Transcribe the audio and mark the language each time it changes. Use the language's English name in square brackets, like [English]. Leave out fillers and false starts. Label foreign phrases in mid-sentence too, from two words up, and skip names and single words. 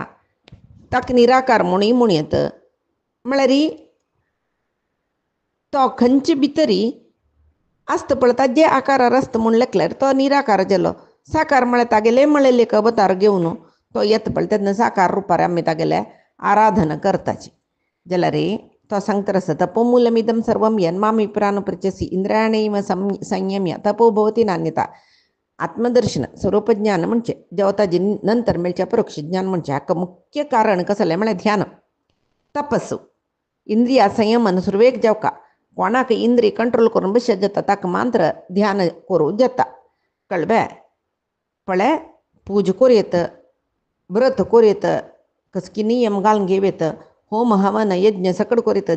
[Konkani] ताका निराकार म्हणूय म्हूण येता. म्हळ्यार तो खंयचे भितरी आसता पळय ताजे आकारार आसता म्हूण लेखल्यार तो निराकार जालो. साकार म्हळ्यार तागेले म्हळेले एक अवतार घेवन तो येता पळय तेन्ना साकार रुपार आमी तागेले आराधना करताची. जाल्यार तो सांगता आसा [Sanskrit] तपोमूलमिदं सर्वं यन्मामि प्राणपृच्छसि इंद्रियाणैव संयम्य तपो भवति नान्यता. [Konkani] आत्मदर्शन स्वरूपज्ञान म्हणजे जेव्हा ताजे नंतर मेळचे अपरोक्ष ज्ञान म्हणजे हाका मुख्य कारण कसलें म्हळ्यार ध्यान, तपस्सू, इंद्रिया संयमन सुरवेक जावका. कोणाक इंद्रिय कंट्रोल करून बसत जाता ताका मात्र ध्यान करूं जाता. कळ्ळें पळय. पूजा करूं येता, व्रत करूं येता, कसकी नियम घालून घेवं येता, होम हवन यज्ञ सकड करूं येता.